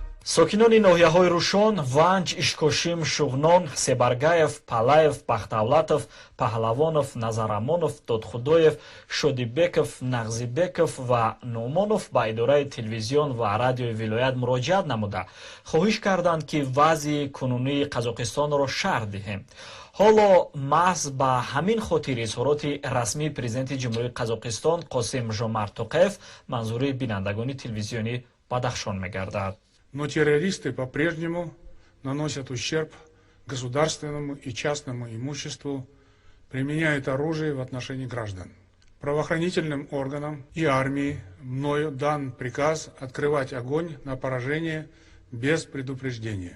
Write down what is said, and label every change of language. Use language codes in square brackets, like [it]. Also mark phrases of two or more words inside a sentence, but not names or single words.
[tg] сокинони ноҳияҳои Рушон, Ванҷ, Ишкошим, Шуғнон, Себаргаев, Палаев, Бахтавлатов, Паҳлавонов, Назарамонов, Додхудоев, Шодибеков, Нағзибеков ва Нӯмонов ба идораи телевизион ва радиои вилоят муроҷиат намуда хоҳиш карданд, ки вазъи кунунии Қазоқистонро шарҳ диҳем. ҳоло маҳз ба ҳамин хотир изҳороти расмии президенти ҷумҳурии Қазоқистон Қосим Жомарт Тоқаев манзури бинандагони телевизиони Бадахшон мегардад. [ru] Но террористы по-прежнему наносят ущерб государственному и частному имуществу, применяют оружие в отношении граждан. Правоохранительным органам и армии мною дан приказ открывать огонь на поражение без предупреждения.